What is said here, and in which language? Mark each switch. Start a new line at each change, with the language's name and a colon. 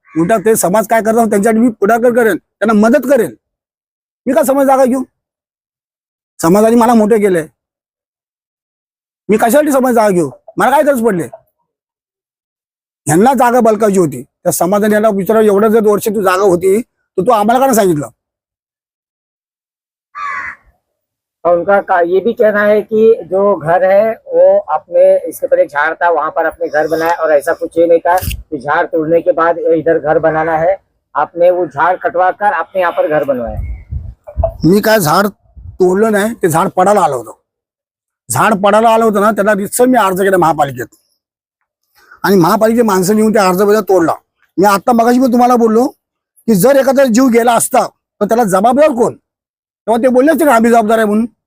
Marathi: उलटा ते समाज काय करतात त्यांच्यासाठी मी पुढाकार करेन, त्यांना मदत करेन. मी का समाज जागा घेऊ? समाजाने मला मोठे केले, मी कशासाठी समाज जागा घेऊ? मला काय गरज पडले? ह्यांना जागा बलकायची होती, त्या समाजाने यांना विचारा एवढं जर वर्ष तू जागा होती तर तू आम्हाला का सांगितलं?
Hindi: और उनका ये भी कहना है कि जो घर है वो आपने इसके पर एक झाड़ था वहां पर अपने घर बनाया, और ऐसा कुछ ये नहीं था कि झाड़ तोड़ने के बाद इधर घर बनाना है. आपने वो झाड़ कटवा कर आपने यहाँ पर घर बनवाया.
Marathi: मी काय झाड तोडलं नाही, ते झाड पडायला आलं होतं. झाड पडायला आलं होतं ना, त्याला रितसर मी अर्ज केला महापालिकेत, आणि महापालिकेचे माणसं येऊन त्या अर्ज बद्दल तोडला. मी आता मगाशी मी तुम्हाला बोललो की जर एखादा जीव गेला असता तर त्याला जबाबदार कोण? तेव्हा ते बोलले असते का आम्ही जबाबदार आहे म्हणून.